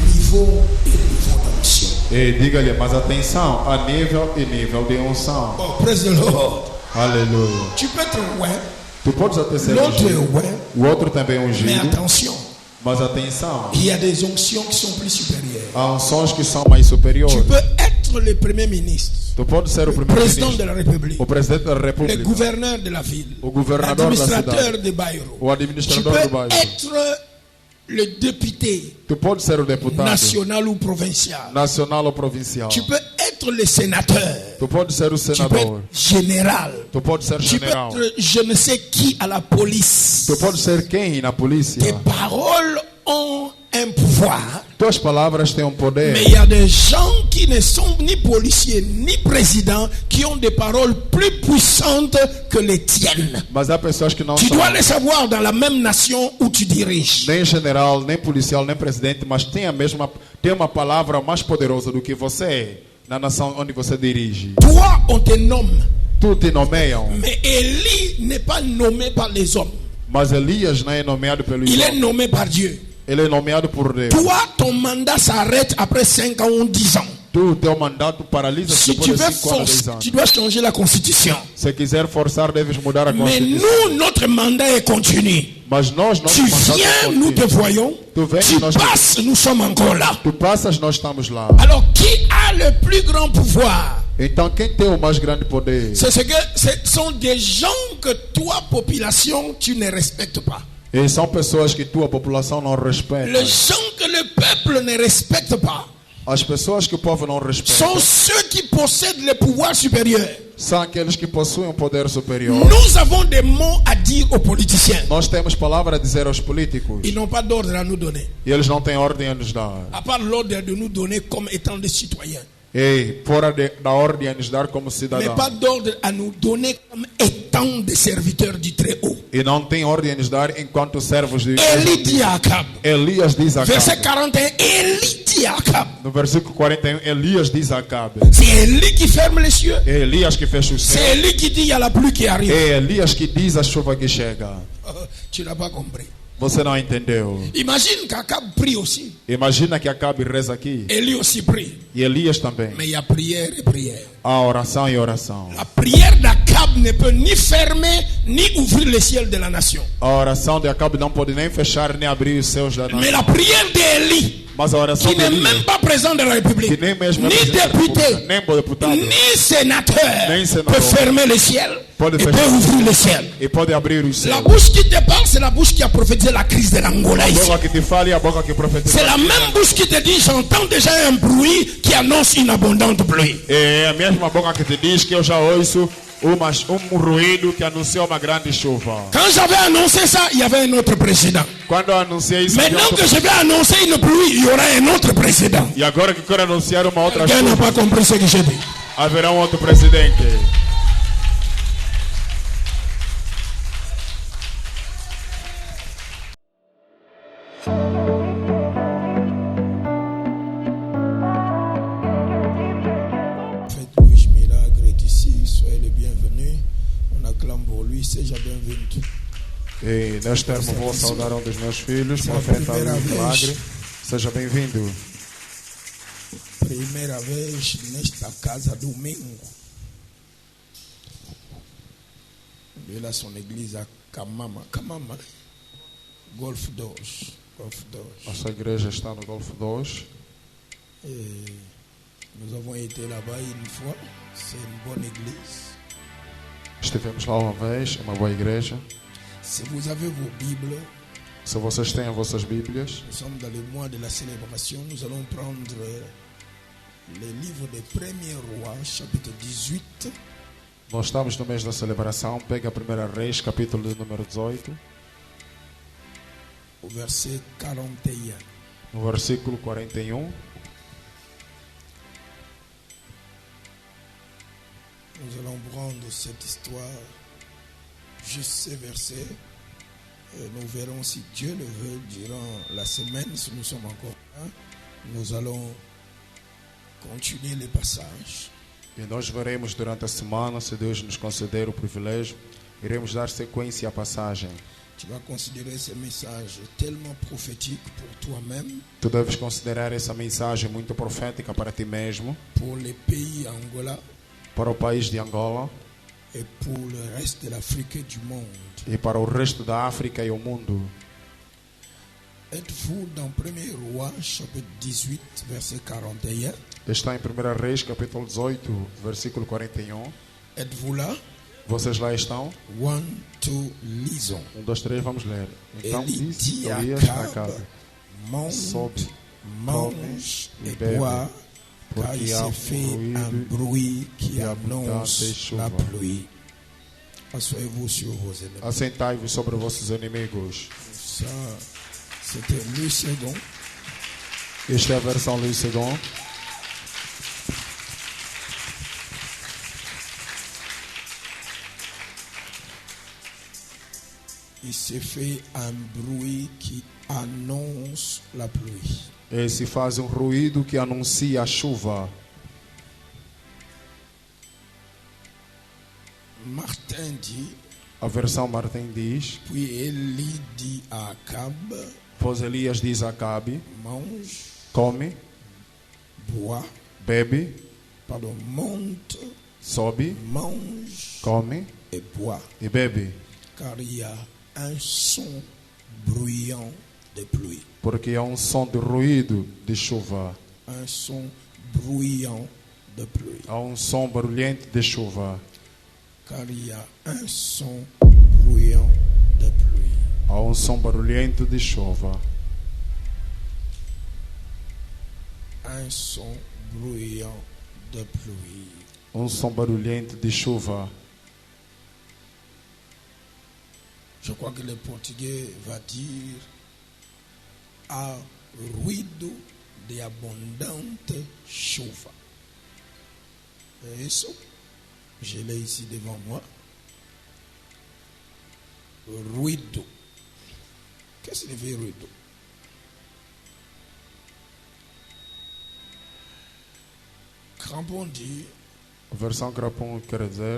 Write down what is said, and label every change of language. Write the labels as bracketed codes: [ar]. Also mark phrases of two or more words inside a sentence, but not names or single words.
[fr] niveau et niveau d'onction. [pt] E diga-lhe, mas atenção, há nível e nível de unção. [en] Oh, praise the Lord. [pt] Aleluia. [fr] Tu peux être ouais, [pt] Tu podes até ser [fr] l'autre est [pt] ungido, [fr] ouais, [pt] o outro também é [fr] mais [pt] ungido, [fr] attention, [pt] mas atenção, [fr] il y a des onctions qui sont plus supérieures. [pt] há unções que são mais superiores. [fr] Tu peux être le premier ministre, [pt] Tu podes ser o [fr] le président [pt] primeiro-ministro, [fr] de la République, [pt] o presidente da [fr] le [pt] República, [fr] gouverneur de la ville, [pt] o governador da [fr] l'administrateur [pt] cidade, [fr] de Bayrou. [pt] o [fr] Tu [pt] administrador [fr] peux [pt] do bairro. [fr] être le député [pt] Tu podes ser o deputado [fr] national ou provincial. [pt] nacional ou provincial. [fr] Tu peux être le sénateur. [pt] Tu podes ser o [fr] Tu peux [pt] senador. [fr] être général. [pt] Tu podes ser [fr] Tu peux [pt] general. [fr] être je ne sais qui à la police. [pt] Tu podes ser quem na polícia. [fr] Tes paroles ont un pouvoir. [pt] Tuas palavras têm um [fr] Mais [pt] poder. [fr] il y a des gens qui ne sont ni policiers ni présidents qui ont des paroles plus puissantes que les tiennes. [pt] Mas há pessoas que não [fr] Tu [pt] são dois [fr] le savoir dans la même nation où tu diriges. [pt] nem general, nem policial, nem presidente, mas tem uma palavra mais poderosa do que você na nação onde você dirige. [fr] Toi, on te nomme. [pt] Tu te nomeiam, [fr] Mais Élie n'est pas nommé par les hommes. [pt] mas Elias não é nomeado pelos [fr] Il est [pt] homens. [fr] nommé par Dieu. [pt] Ele é nomeado por Deus. [fr] Toi, ton mandat s'arrête après 5 ans ou 10 ans. [pt] Tu, teu mandato paralisa-se [fr] Si tu [pt] depois de [fr] veux [pt] 5 anos, 10 [fr] forcer, [pt] anos. [fr] tu dois changer la constitution. [pt] Se quiser forçar, deves mudar a [fr] Mais [pt] Constituição. [fr] nous, notre mandat est continu. [pt] Mas nós, nosso [fr] Tu [pt] mandato [fr] viens, [pt] é [fr] nous te [pt] contínuo. [fr] voyons. [pt] Tu vens, [fr] Tu [pt] nós [fr] passes, nous sommes encore là. [pt] Tu passas, nós estamos lá. [fr] Alors, qui a le plus grand pouvoir? [pt] Então, quem tem o mais grande poder? [fr] C'est ce que ce sont des gens que toi, population, tu ne respectes pas. [pt] E são pessoas que tua população não respeita. [fr] Les gens que le peuple ne respecte pas [pt] As pessoas que o povo não respeita [fr] sont ceux qui possèdent le pouvoir supérieur. [pt] são aqueles que possuem um poder superior. [fr] Nous avons des mots à dire aux politiciens. [pt] Nós temos palavra a dizer aos políticos [fr] Ils n'ont pas d'ordre à nous donner. [pt] e eles não têm ordem a nos dar. [fr] À part l'ordre de nous donner comme étant des citoyens. [pt] E fora da ordem a nos dar como [fr] Mais [pt] cidadãos. [fr] pas d'ordre à nous donner comme étant des serviteurs du Très-Haut. [pt] E não tem ordem a nos dar enquanto servos de [fr] Élie dit à Akab. [pt] Elias diz a [fr] Verset [pt] Acabe. [fr] 41, Élie dit à Akab. [pt] No versículo 41, Elias diz a Acabe. [fr] C'est Élie qui ferme les cieux. [pt] É Elias que fecha o [fr] C'est [pt] céu. [fr] Élie qui dit il y a la pluie qui arrive. [pt] É Elias que diz a chuva que chega. [fr] Tu n'as pas compris. [pt] Você não entendeu. [fr] Imagine qu'Akab prie aussi. [pt] Imagina que Acabe reza aqui. [fr] Élie aussi prie. [pt] E Elias também. [fr] Mais il y a prière et prière. [pt] Há oração e oração. [fr] La prière d'Akab ne peut ni fermer ni ouvrir les ciels de la nation. [pt] A oração de Acabe não pode nem fechar nem abrir os céus da [fr] Mais [pt] nação. [fr] la prière d'Élie, [pt] Mas a oração [fr] qui [pt] de [fr] n'est [pt] Elias, [fr] même pas président de la République, [pt] que nem mesmo é [fr] ni [pt] presidente da República, [fr] député, [pt] nem deputado, [fr] ni sénateur, [pt] Nem senador. [fr] peut fermer les ciels [pt] Pode [fr] et [pt] fechar. [fr] peut ouvrir les ciels. [pt] e pode abrir os [fr] La [pt] céus. [fr] bouche qui te parle, c'est la bouche qui a prophétisé la crise de l'Angola [pt] A [fr] ici. [pt] boca que te fala e a boca que profetiza. [fr] C'est la même bouche qui te dit, j'entends déjà un bruit qui annonce une abondante pluie. [pt] É a mesma boca que te diz que eu já ouço um ruído que anuncia uma grande chuva. [fr] Quand j'avais annoncé ça, il y avait un autre président. [pt] Quando eu anunciei isso, [fr] Maintenant que je vais annoncer une pluie, il y aura un autre président. [pt] e agora que quero anunciar uma outra [fr] Quelqu'un n'a [pt] chuva, [fr] pas compris ce que j'ai dit. [pt] haverá um outro presidente. [fr] Faites Luis Milagre est ici, soyez les bienvenus. On acclame pour lui, [pt] seja bem-vindo. E neste termo vou saudar um dos meus filhos, Essa é a profeta primeira Luís vez. Milagre. Seja bem-vindo. Primeira vez nesta casa domingo. [fr] Ele a son église à Kamama. Kamama. Golf 2. Golf 2. [pt] Nossa igreja está no Golfo 2. [fr] Et nous avons été là-bas une fois. C'est une bonne église. [pt] Estivemos lá uma vez, uma boa igreja. [fr] Si vous avez vos Bibles, [pt] Se vocês têm as vossas Bíblias, [fr] nous sommes dans le mois de la célébration. Nous allons prendre le livre des premiers rois, chapitre 18. [pt] nós estamos no mês da celebração. Pega a 1 Reis, capítulo de número 18, [fr] Au verset 41. [pt] no versículo 41. [fr] Nous allons prendre cette histoire, juste ces versets. Et nous verrons si Dieu le veut durant la semaine, si nous sommes encore là. Nous allons continuer les passages. [pt] E nós veremos durante a semana, se Deus nos conceder o privilégio, iremos dar sequência à passagem. [fr] Tu vas considérer ces messages tellement prophétiques pour toi-même, [pt] Tu deves considerar essa mensagem muito profética para ti mesmo, [fr] pour les pays Angola [pt] para o país de Angola [fr] et pour le reste de l'Afrique et du monde. [pt] e para o resto da África e o mundo. [fr] Êtes-vous dans 1er Roi, chapitre 18, verset 41? [pt] Está em 1 Reis, capítulo 18, versículo 41. [fr] Êtes-vous là? [pt] Vocês lá estão? [fr] 1, 2, lisons. [pt] 1, 2, 3, vamos ler. Então Ele disse [fr] dit à [pt] Elias a Acabe, Acabe: [fr] monte, [pt] sobe, [fr] mange [pt] e [fr] et [pt] bebe, [fr] bois, car [pt] porque [fr] il [pt] há [fr] s'est fait un bruit qui [pt] e abundante [fr] annonce [pt] chuva. [fr] la pluie. Asseyez-vous sur vos ennemis. [pt] Assentai-vos sobre vossos inimigos. [fr] Ça, c'était le second. [pt] Esta é a versão Louis II. [fr] Il s'est fait un bruit qui annonce la pluie. [pt] E se faz um ruído que anuncia a chuva. [fr] Martin dit, [pt] A versão Martin diz: [fr] puis Élie dit à Acabe, [pt] pois Elias diz a Acabe: [fr] mange, [pt] come, [fr] bois, [pt] bebe, [fr] monte, [pt] sobe, [fr] mange [pt] come [fr] et bois, [pt] e bebe, [fr] car il y a un son bruyant de pluie. [pt] porque há um som de ruído de chuva. [fr] Un son bruyant de pluie. [pt] Há um som barulhento de chuva. [fr] Car il y a un son bruyant de pluie. [pt] Há um som barulhento de chuva. [fr] Un son bruyant de pluie. [pt] Um som barulhento de chuva. [fr] Je crois que le portugais va dire [pt] a ruído de abondante chuva. É isso? [fr] Je l'ai ici devant moi. Ruído. Qu'est-ce que signifie ruído? Crampon dit, [pt] A versão Crapon quer dizer: